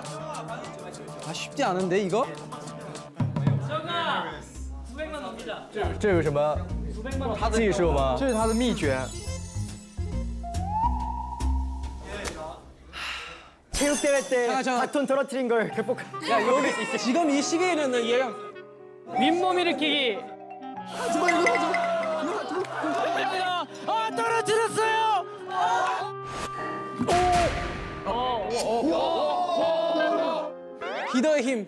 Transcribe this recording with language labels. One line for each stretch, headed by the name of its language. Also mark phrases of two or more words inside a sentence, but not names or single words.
Korean: 아 쉽지 않은데 이거? 정아 900만 넘기자.
Chinese: 这有什么
Korean: 900만
Chinese: 技术吗？这是他的秘诀。
Korean: 체육대회 때 바톤 떨어뜨린 걸 극복. 야 여기 지금 이 시기에는 얘랑 윗몸 일으키기. 아 떨어뜨렸어요. 기도의 힘.